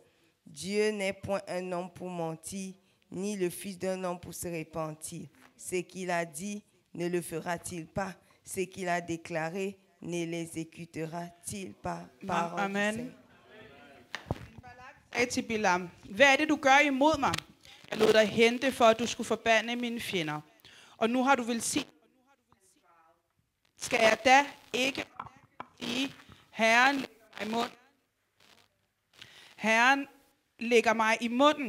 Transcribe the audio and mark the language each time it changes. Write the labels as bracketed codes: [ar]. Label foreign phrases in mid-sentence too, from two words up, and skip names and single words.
[fr] Dieu n'est point un homme pour mentir, ni le fils d'un homme pour se repentir. Ce qu'il a dit, ne le fera-t-il pas? Ce qu'il a déclaré, ne l'exécutera-t-il pas? Amen. [da] Balak til Bilam, hvad det, du gør imod mig? Jeg lod dig hente, for at du skulle forbande mine fjender. Og nu har du velsignet. Skal jeg da ikke sige, Herren lægger mig i munden?